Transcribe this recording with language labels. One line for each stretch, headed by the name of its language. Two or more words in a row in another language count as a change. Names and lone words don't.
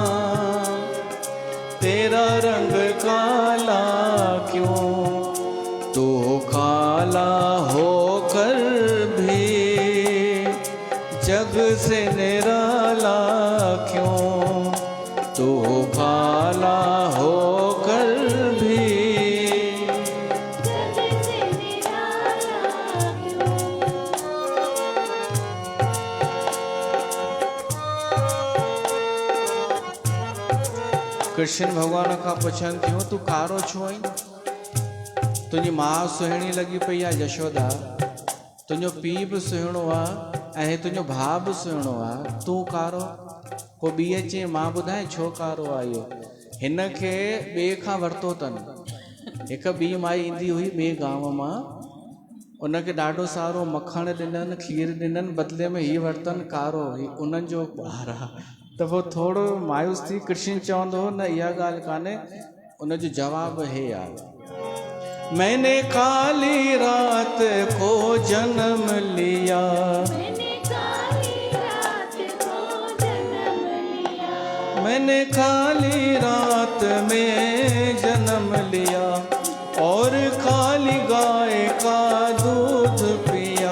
Hindi: तेरा रंग काला क्यों, तू काला होकर भी जग से निराला क्यों, तू काला होकर भी जग से निराला क्यों।
Sindhi: कृष्ण भगवान खां पुछनि थियूं तूं कारो छो आहीं? तुंहिंजी माउ सुहिणी लॻी पई आहे यशोदा, तुंहिंजो पीउ बि सुहिणो आहे ऐं तुंहिंजो भाउ बि सुहिणो आहे, तूं कारो? को ॿी अचे मां ॿुधाए छो कारो आयो हिन खे ॿिए खां वरितो अथनि हिकु ॿी माई ईंदी हुई ॿिए गांव मां उनखे ॾाढो सारो मखण ॾिननि खीर ॾिननि बदिले में हीअ वरितनि कारो उन्हनि जो ॿार आहे त पोइ थोरो मायूस थी कृष्ण चवंदो न इहा ॻाल्हि कान्हे उनजो जवाबु हे आहे
Hindi: मैंने काली रात को जन्म लिया मैंने काली रात को जन्म लिया मैंने काली रात में जन्म लिया और काली गाय का दूध पिया